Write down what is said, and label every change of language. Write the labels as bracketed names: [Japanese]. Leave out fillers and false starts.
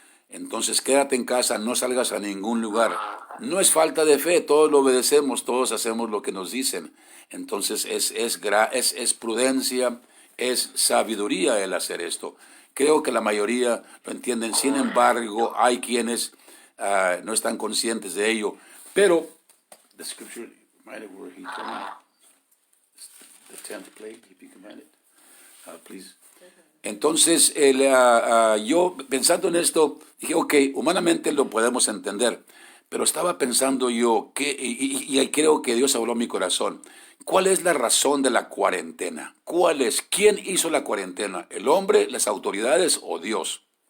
[Spanish] Entonces quédate en casa, no salgas a ningún lugar. No es falta de fe, todos lo obedecemos, todos hacemos lo que nos dicen. Entonces es prudencia, es sabiduría el hacer esto. Creo que la mayoría lo entienden, sin embargo, hay quienes no están conscientes de ello. Pero, [English] the scripture, where he told me, the 10th plague, if you can find it, please. [Spanish] Entonces, yo pensando en esto, dije, ok, humanamente lo podemos entender, pero estaba pensando yo, y creo que Dios habló a mi corazón, ¿cuál es la razón de la cuarentena? ¿Cuál es? ¿Quién hizo la cuarentena? ¿El hombre, las autoridades o Dios?